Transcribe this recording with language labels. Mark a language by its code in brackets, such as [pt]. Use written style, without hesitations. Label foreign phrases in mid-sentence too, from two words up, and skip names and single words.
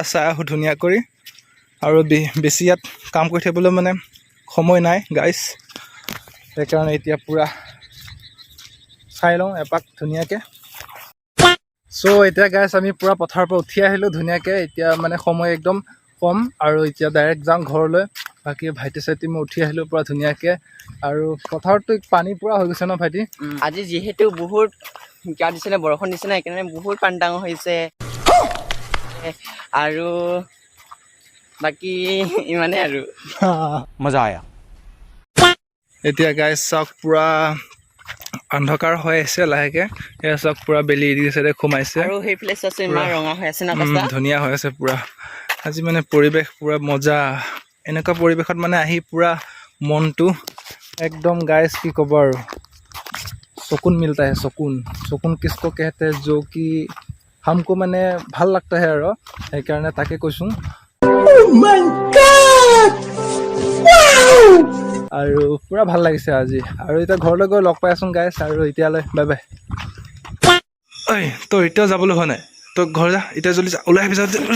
[as] চাই আহোঁ ধুনীয়া কৰি আৰু বেছি ইয়াত কাম কৰি থাকিবলৈ মানে সময় নাই গাইজ সেইকাৰণে এতিয়া পূৰা চাই লওঁ এপাক ধুনীয়াকৈ চ' এতিয়া গাইজ আমি পূৰা পথাৰৰ পৰা উঠি আহিলোঁ ধুনীয়াকৈ এতিয়া মানে সময় একদম কম আৰু এতিয়া ডাইৰেক্ট যাওঁ ঘৰলৈ বাকী ভাইটি চাইটি মই উঠি আহিলোঁ পূৰা ধুনীয়াকৈ আৰু পথাৰততো পানী পূৰা হৈ গৈছে ন ভাইটি আজি যিহেতু বহুত কিয় দিছে বৰষুণ দিছে না সেইকাৰণে বহুত পানী ডাঙৰ হৈছে আৰু বাকী ইমানেই আৰু [hi] मजा आया। [as] এতিয়া গাইজ চাওক পুৰা অন্ধকাৰ হৈ আছে লাহেকে এয়া চাওক পুৰা বেলি দি চাইডে সোমাইছে আৰু সেইফালে চোৱাচোন ইমান ৰঙা হৈ আছে না আকাশটা ধুনীয়া হৈ আছে পুৰা আজি মানে পৰিৱেশ পুৰা মজা এনেকুৱা পৰিৱেশত মানে আহি পুৰা মনটো একদম গাইজ কি ক'ব আৰু [hi] सुकून मिलता है सुकून किसको कहते हैं जो कि हमको [as] মানে ভাল [hi] लगता है [as] আৰু সেইকাৰণে তাকে কৈছোঁ আৰু পুৰা ভাল লাগিছে আজি আৰু এতিয়া ঘৰলৈ গৈ লগ পাই আছোন গাইছ আৰু এতিয়ালৈ [en] bye bye [as] ঐ তই এতিয়া যাবলৈ হোৱা নাই তই ঘৰ যা এতিয়া জলদি যা ওলাই আহিবি যা